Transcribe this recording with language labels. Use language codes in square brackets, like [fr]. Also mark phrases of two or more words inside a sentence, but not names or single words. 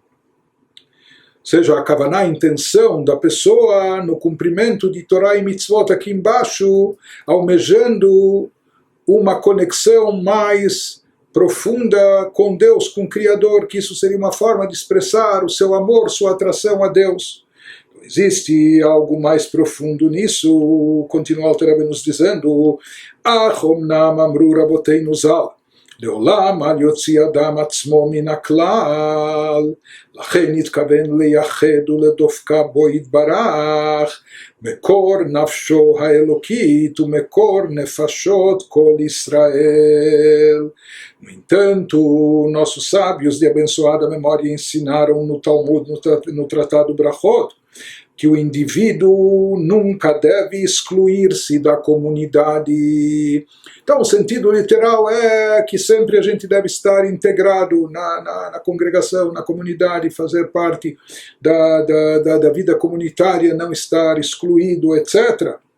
[pt] Ou seja, a kavaná, a intenção da pessoa no cumprimento de Torá e Mitzvot aqui embaixo, almejando uma conexão mais profunda com Deus, com o Criador, que isso seria uma forma de expressar o seu amor, sua atração a Deus. Existe algo mais profundo nisso, continua o Alter Rebbe nos dizendo, [he] אך אמנם אמרו רבותינו ז״ל, לעולם אל יוציא אדם עצמו מן הכלל, לכן התכוון לייחד ולדופקה בו יתברך, מקור נפשו האלוקית ומקור נפשות כל ישראל. [pt] No entanto, nossos sábios de abençoada memória ensinaram no Talmud, no Tratado Brachot, que o indivíduo nunca deve excluir-se da comunidade. Então, o sentido literal é que sempre a gente deve estar integrado na congregação, na comunidade, fazer parte da vida comunitária, não estar excluído, etc.